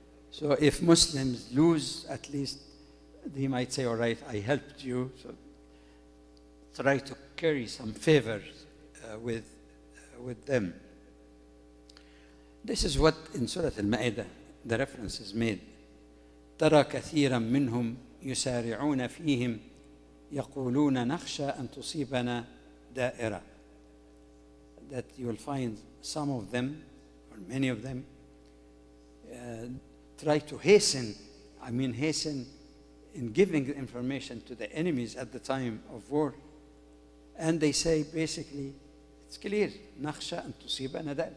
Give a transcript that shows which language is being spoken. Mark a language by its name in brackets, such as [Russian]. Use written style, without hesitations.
[English] So if Muslims lose, at least he might say, all right, I helped you. So try to carry some favors with them. This is what in Surah Al-Ma'idah, the reference is made. [Arabic] ترى كثيرا منهم يسارعون فيهم يقولون نخشى أن تصيبنا دائرة. [English] That you will find some of them, or many of them, try to hasten in giving information to the enemies at the time of war. And they say basically, it's clear, [Arabic] نخشى أن تصيبنا دائرة.